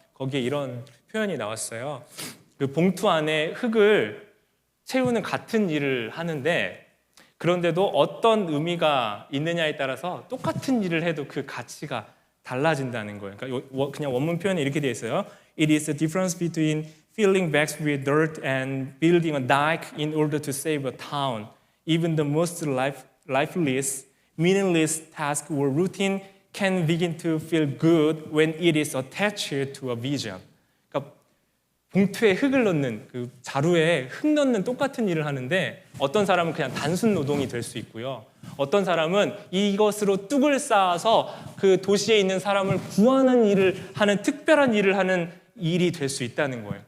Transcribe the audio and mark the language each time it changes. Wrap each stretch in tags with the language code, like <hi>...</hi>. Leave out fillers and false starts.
<ko>거기에 이런 표현이 나왔어요. 그 봉투 안에 흙을 채우는 같은 일을 하는데 그런데도 어떤 의미가 있느냐에 따라서 똑같은 일을 해도 그 가치가 달라진다는 거예요. 그러니까 그냥 원문 표현이 이렇게 되어 있어요.</ko> <en>It is the difference between filling bags with dirt and building a dike in order to save a town. Even the most lifeless, meaningless task or routine can begin to feel good when it is attached to a vision.</en> <ko>그러니까 봉투에 흙을 넣는 그 자루에 흙 넣는 똑같은 일을 하는데 어떤 사람은 그냥 단순 노동이 될 수 있고요. 어떤 사람은 이것으로 뚝을 쌓아서 그 도시에 있는 사람을 구하는 일을 하는 특별한 일을 하는 일이 될 수 있다는 거예요.</ko>